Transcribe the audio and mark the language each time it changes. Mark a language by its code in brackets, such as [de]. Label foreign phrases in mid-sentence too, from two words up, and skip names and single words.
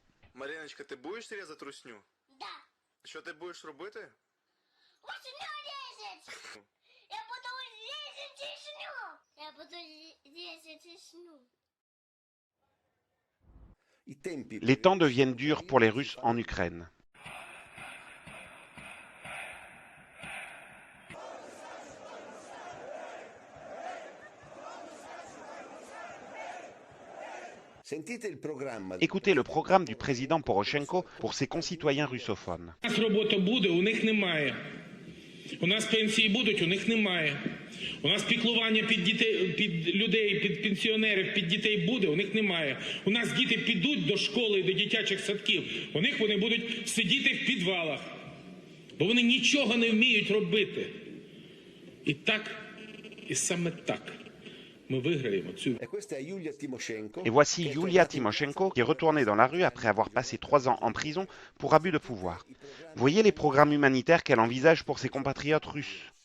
[uk] Мар'яночка, ти будеш різати русню? Да. Що ти будеш робити? Русню різати! Я буду різати русню! Я буду різати русню! [fr] Les temps deviennent durs pour les Russes en Ukraine. Écoutez le programme du président Poroshenko pour ses concitoyens russophones. [uk] У нас пенсії будуть, у них немає. У нас піклування під дітей, під людей, під пенсіонерів, під дітей буде, у них немає. У нас діти підуть до школи, до дитячих садків, у них вони будуть сидіти в підвалах, бо вони нічого не вміють робити. І так, і саме так. [fr] Et voici Yulia Tymoshenko qui est retournée dans la rue après avoir passé 3 ans en prison pour abus de pouvoir. Voyez les programmes humanitaires qu'elle envisage pour ses compatriotes russes.